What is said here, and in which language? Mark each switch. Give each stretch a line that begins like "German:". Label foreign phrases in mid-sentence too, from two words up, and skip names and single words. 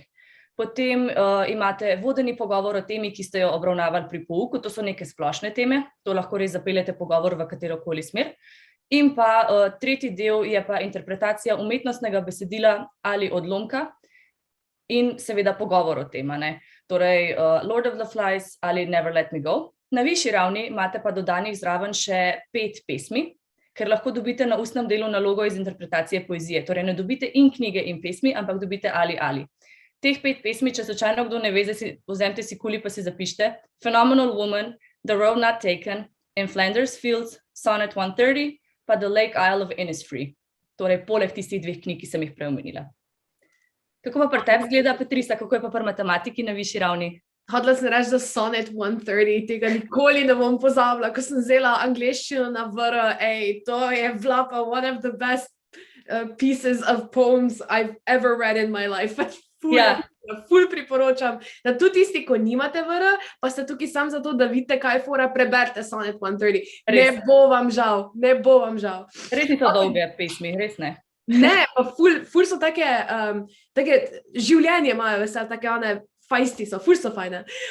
Slovenian: Potem imate vodeni pogovor o temi, ki ste jo obravnavali pri pouku, to so neke splošne teme, to lahko res zapeljete pogovor v katerokoli smer. In pa tretji del je pa interpretacija umetnostnega besedila ali odlomka in seveda pogovor o tem, ne? Torej Lord of the Flies ali Never Let Me Go. Na višji ravni imate pa dodanih zraven še 5 pesmi, ker lahko dobite na ustnem delu nalogo iz interpretacije poezije. Torej ne dobite in knjige in pesmi, ampak dobite ali. Teh 5 pesmi, če slučajno kdo ne ve, vzemite si kuli pa si zapište: Phenomenal Woman, The Road Not Taken, In Flanders Fields, Sonnet 130, pa The Lake Isle of Innisfree. Torej poleg tistih 2 knjig, ki sem jih prej omenila. Kako pa pri tebi izgleda, Petrisa, kako je pa pri matematiki na višji ravni? Hodila sem reči za Sonnet 130, tega nikoli ne bom pozabila, ko sem vzela angleščino na VR, to je bila pa
English: one of the best pieces of poems I've ever read in my life.
Slovenian: Ful priporočam, da tudi tisti, ko nimate VR, pa ste tukaj sam zato, da vidite, kaj je fora, preberite Sonnet 130. Ne bo vam žal. Res niso dolge pesmi, res ne. Ne, pa ful so take življenje imajo, vesel, take one fajsti so, ful so fajne.